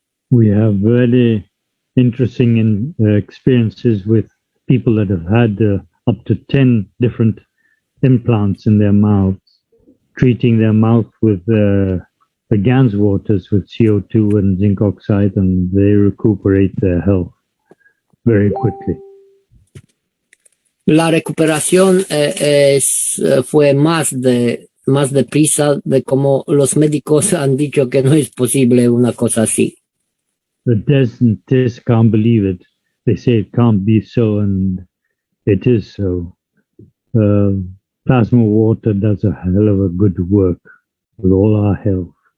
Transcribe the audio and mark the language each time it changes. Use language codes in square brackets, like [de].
[en] We have very interesting experiences with people that have had up to 10 different implants in their mouths, treating their mouth with the GANS waters with CO2 and zinc oxide, and they recuperate their health very quickly. [es] La recuperación fue más deprisa de como los médicos han dicho que no es posible una cosa así. [en] The dentists can't believe it. They say it can't be so, and it is so. Plasma water does a hell of a good work with all our health.